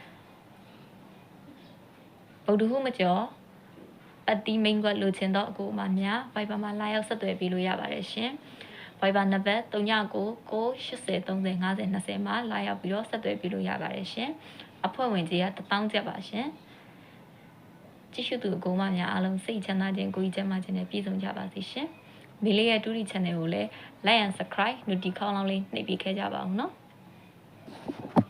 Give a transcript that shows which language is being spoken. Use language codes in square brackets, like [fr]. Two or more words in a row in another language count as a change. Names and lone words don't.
[my] ဗုဒ္ဓဟူးမကျော်အတီးမိန်ကွက်လိုချင်တော့အကူအမများ Viber မှာလာရောက်ဆက်သွယ်ပေးလို့ရပါတယ်ရှင် Viber နံပါတ်3999803050မှာလာရောက်ပြီးတော့ဆက်သွယ်ပေးလို့ရပါတယ်ရှင်အဖွဲ့ဝင်ကြီးက1000ကျပ်ပါရှင်ကြည့်ရှုသူအကူအမများအားလုံးစိတ်ချမ်းသာခြင်းကိုယ်ကြီးကျန်းမာခြင်းနဲ့ပြည့်စုံကြပါစေရှင်မေလေးရဲ့တူရီ channel ကိုလည်း [en] like and subscribe [my] notification လေးနှိပ်ပေးခဲ့ကြပါအောင်เนาะ